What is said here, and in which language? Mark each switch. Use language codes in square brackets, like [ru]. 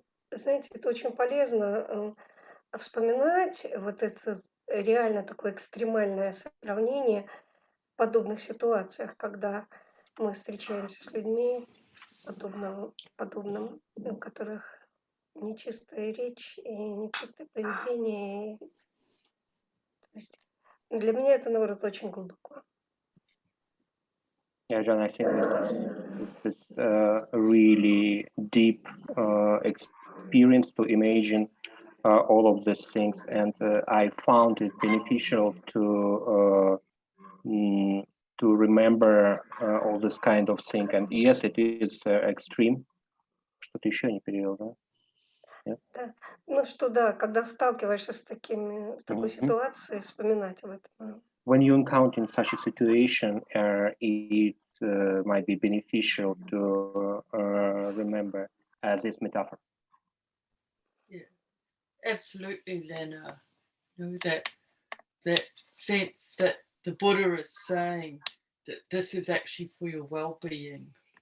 [ru] знаете, это очень полезно вспоминать вот это реально такое экстремальное сравнение в подобных ситуациях, когда мы встречаемся с людьми подобным, у которых нечистая речь и нечистое поведение. То есть для меня это, наоборот, очень глубоко. [en] Yeah, John, I think it's really deep experience to imagine all of these things, and I found it beneficial to remember all this kind of thing. And yes, it is extreme. [ru] Что-то еще не перевел, да? Да. Ну что, да, когда сталкиваешься с такой ситуацией, вспоминать об этом. [en] When you encounter such a situation, it might be beneficial to remember this metaphor. Yeah, absolutely, Lena. That sense that the Buddha is saying that this is actually for your well-being.